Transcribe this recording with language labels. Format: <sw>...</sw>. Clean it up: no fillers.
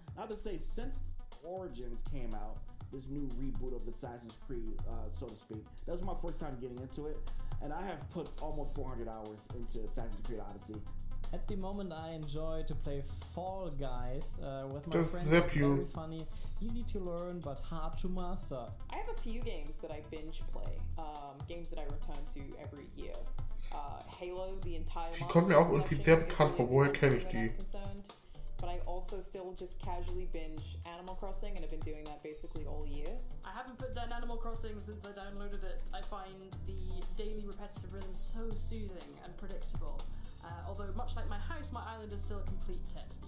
<en>I have to say, since Origins came out, this new reboot of Assassin's Creed, so to speak, that was my first time getting into it, and I have put almost 400 hours into Assassin's Creed Odyssey. At the moment, I enjoy to play Fall Guys with my friends. It's very funny, easy to learn, but hard to master. I have a few games that I binge play, games that I return to every year. Halo, the entire</en> <de>Sie kommt mir auch irgendwie sehr bekannt vor, woher kenne ich die?</de> <en>But I also still just casually binge Animal Crossing, and I've been doing that basically all year. I haven't put down Animal Crossing since I downloaded it. I find the daily repetitive rhythm so soothing and predictable. Although much like my house, my island is still a complete tip.</en>